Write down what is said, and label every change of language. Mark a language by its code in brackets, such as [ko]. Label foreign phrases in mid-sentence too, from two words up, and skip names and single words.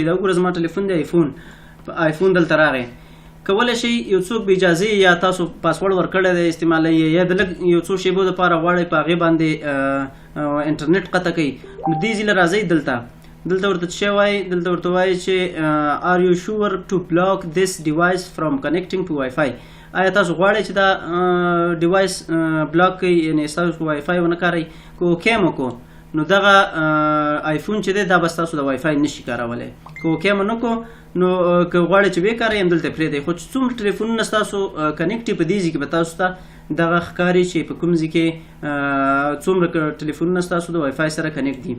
[ps] دا وګوره زما ټلیفون دی آیفون دلته راغی. کولی شئ یو څوک بې اجازې یا تاسو پاسورډ ورکړی دی استعمالوي یا د لږ یو څو شیبو دپاره غواړئ په هغې باندې انټرنیټ قطع کوي نو دې ځي له راځئ دلته ورته څه شی وایي دلته ورته وایي چې [en] are you sure to block this device from connecting to Wi-Fi. [ps] آیا تاسو غواړئ چې دا ډیوایس بلاک کړئ یعنې ستاسو وای فای ونه کاروئ که اوکې مو کو نو دغه آیفون چې دی دا به ستاسو د وای فای نشي کارولی که اوکې مو نه کو نو که غواړئ چې وکاروئ همدلته پرېږدئ. خو چې څومره ټلیفونونه ستاسو کنیکټ وي په دې ځای کې به تاسو ته دغه ښکاري چې په کوم ځای کې څومره ټلیفونونه ستاسو د وای فای سره کنیکټ دي.